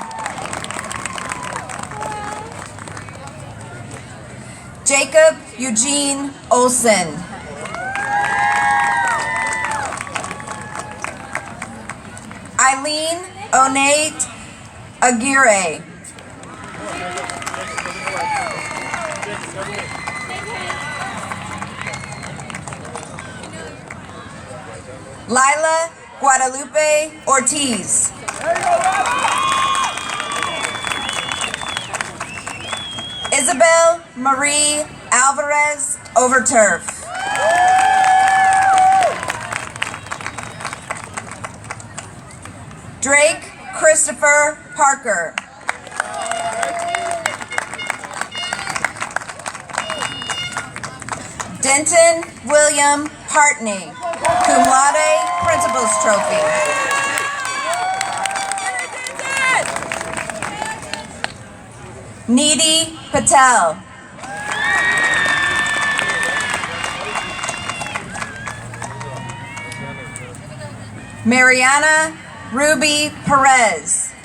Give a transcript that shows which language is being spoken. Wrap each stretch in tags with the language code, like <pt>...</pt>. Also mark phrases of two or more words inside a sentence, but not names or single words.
<en>Jacob Eugene Olson. Eileen Onate Aguirre. Lila Guadalupe Ortiz. Isabel Marie Alvarez Overturf. Drake Christopher Parker. Denton William Hartney,</en> <la>cum laude,</la> <en>Principal's Trophy. Needy Patel. Mariana Ruby Perez.</en>